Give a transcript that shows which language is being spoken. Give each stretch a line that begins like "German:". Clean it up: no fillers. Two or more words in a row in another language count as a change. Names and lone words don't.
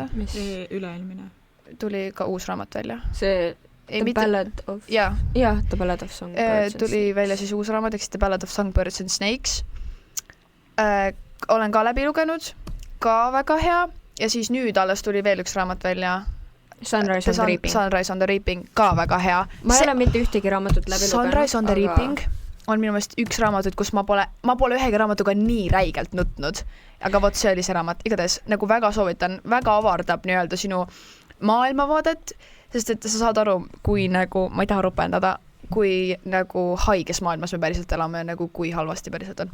Estonian: Üle-eelmine. Tuli ka uus raamat välja. See The Ballad of... Jah, The Ballad of Songbirds. Tuli välja siis uus raamat, eks The Ballad of Songbirds and Snakes. olen ka läbi lugenud, ka väga hea ja siis nüüd alles tuli veel üks raamat välja. Sunrise on the Reaping. Sunrise on the Reaping, ka väga hea. Ma ei ole mitte ühtegi raamatut läbi lugenud. Sunrise on the Reaping on minu meelest üks raamatut, kus ma pole ühegi raamatuga nii räigelt nutnud. Aga vot see oli see raamat. Igatahes nagu väga soovitan, väga avardab nii-öelda sinu maailmavaadet, sest et sa saad aru, kui nagu, ma ei taha rupendada, kui nagu haiges maailmas me päriselt elame, nagu kui halvasti päriselt on.